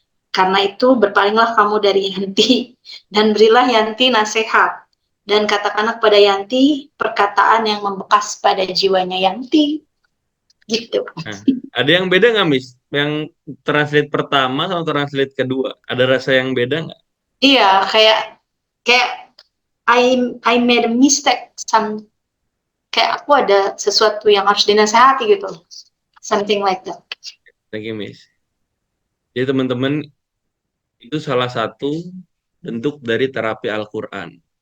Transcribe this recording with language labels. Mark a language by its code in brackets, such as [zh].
[id] Karena itu berpalinglah kamu dari Yanti dan berilah Yanti nasihat. Dan katakanlah kepada Yanti perkataan yang membekas pada jiwanya Yanti. Gitu. nah, ada yang beda nggak, Miss? Yang translate pertama sama translate kedua, ada rasa yang beda nggak? Iya, kayak [en] I made a mistake. [id] Kayak aku ada sesuatu yang harus dinasehati gitu. [en] Something like that. Thank you, Miss. [id] Jadi teman-teman, itu salah satu bentuk dari terapi Al-Quran.